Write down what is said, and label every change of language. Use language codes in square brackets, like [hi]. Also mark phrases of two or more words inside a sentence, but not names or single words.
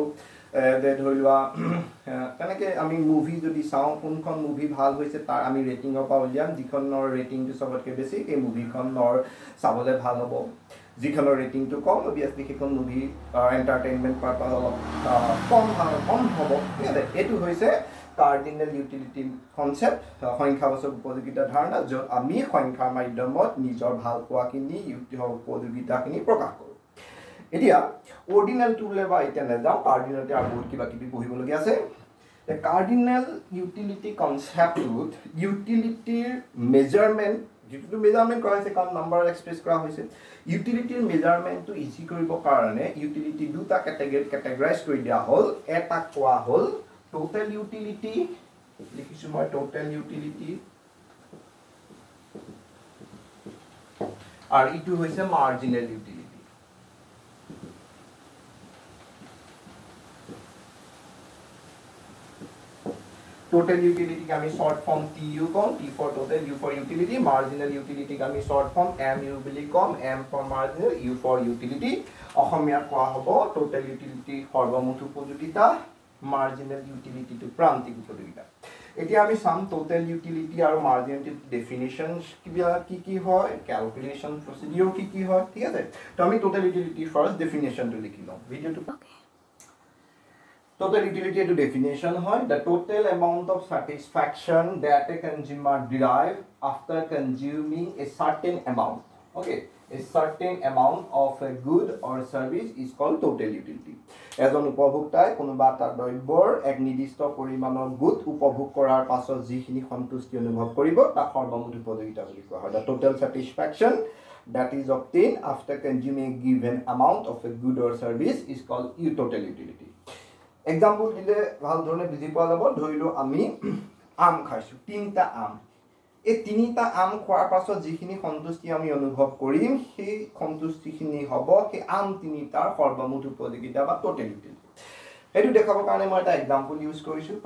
[as] যে ধৰিলোৱা তেনেকে আমি মুভি যদি চাওঁ কোনখন মুভি ভাল হৈছে তাৰ আমি ৰেটিংৰ পৰা উলিয়াম যিখনৰ ৰেটিংটো সবতকে বেছি এই মুভিখনৰ চাবলৈ ভাল হ'ব যিখনৰ ৰেটিংটো কম অবিয়াসলি সেইখন মুভি [en] entertainment purpose [as] অলপ কম হ'ব এটো হৈছে [en] cardinal utility concept [as] সংখ্যাবাচক উপযোগিতা ধাৰণা য'ত আমি সংখ্যাৰ মাধ্যমত নিজৰ ভাল পোৱাখিনি উপযোগিতাখিনি প্ৰকাশ কৰোঁ এতিয়া অৰ্ডিনেল টুলে বা এতিয়া নেযাওঁ কাৰ্ডিনেলতে আৰু বহুত কিবা কিবি পঢ়িবলগীয়া আছে [en] The cardinal utility concept with utility measurement [as] যেটো মেজারমেন্ট কৰা হৈছে কাৰণ [en] number express [as] কৰা হৈছে ইউটিলিটিৰ মেজারমেন্টটো ইজি কৰিব কাৰণে ইউটিলিটি দুটা ক্যাটাগৰাইজ কৰি দিয়া হ'ল এটা কোৱা হ'ল [en] total utility [as] লিখিছো মই [en] total utility [as] আৰু ইটো হৈছে [en] marginal utility Total utility can be short form TU com, T for total, U for utility. Marginal utility can be short form MU com, M for marginal, U for utility. [as] অসমীয়া কোৱা হ'ব [en] total utility [as] সৰ্বমুঠ উপযোগিতা, [en] marginal utility [as] to প্ৰান্তিক উপযোগিতা। এতিয়া আমি চাম [en] total utility [as] আৰু [en] marginal utility definitions [as] কি হয়, [en] calculation procedure [as] কি হয়, ঠিক আছে? তো আমি [en] total utility first definition [as] টো লিখি লওঁ। ভিডিওটো [en] Total utility to definition হয় the total amount of satisfaction that a consumer derive after consuming a certain amount. Okay, a certain amount of a good or service is called total utility. [as] এজন উপভোক্তাই কোনোবা এটা দ্ৰব্যৰ এক নিৰ্দিষ্ট পৰিমাণৰ গুড উপভোগ কৰাৰ পাছত যিখিনি সন্তুষ্টি অনুভৱ কৰিব তাক সৰ্বমুঠ উপযোগিতা বুলি কোৱা হয়। [en] The total satisfaction that is obtained after consuming a given amount of a good or service is called total utility. [as] Example দিলে ভাল ধৰণে বুজি পোৱা যাব ধৰিলো আমি আম খাইছো তিনটা আম এই তিনিটা আম খোৱাৰ পাছত যিখিনি সন্তুষ্টি আমি অনুভৱ কৰিম সেই সন্তুষ্টিখিনি হ'ব কি আম তিনিটাৰ সৰ্বমুঠ উপযোগিতা বা [en] total utility [as] এটো দেখাবৰ কাৰণে মই এটা [en] example use [as] কৰিছো ফৰ